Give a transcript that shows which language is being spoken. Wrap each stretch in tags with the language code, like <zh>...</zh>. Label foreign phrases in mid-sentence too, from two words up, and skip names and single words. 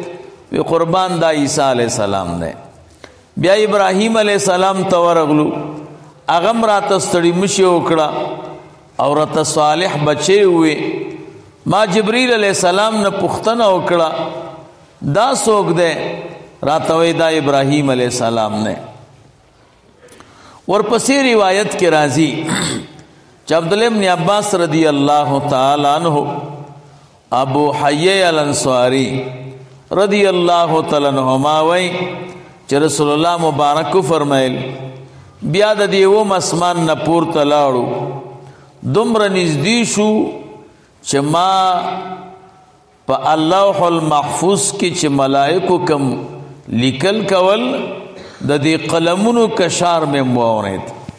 <ps>وی قربان دا عیسی</ps> <ar>علیہ السلام</ar> <ps>دی. بیا ابراہیم</ps> <ar>علیہ السلام</ar> <ps>ته ورغلو، هغه هم راته ستړي مشي وکړه او راته صالح بچی وی. ما جبرئیل</ps> <ar>علیہ السلام</ar> <ps>نه پوښتنه وکړه دا څوک دی؟ راته وی دا ابراہیم</ps> <ar>علیہ السلام</ar> <ps>نه. ورپسې روایت کې راځي چې عبداللہ ابن عباس</ps> <ar>رضی اللہ تعالی عنہ</ar> <ps>ابو حیی الانصاری</ps> <ar>رضی اللہ تعالی عنہما</ar> <ps>وی چې رسول الله مبارک فرمایل بیا د دې اوم اسمان نه پورته لاړو، دومره نږدې شو چې ما په</ps> <ar>اللوح المحفوظ</ar> <ps>کې چې ملائکو کم لیکل کول د دې قلمونو کشار مې واورید.</ps>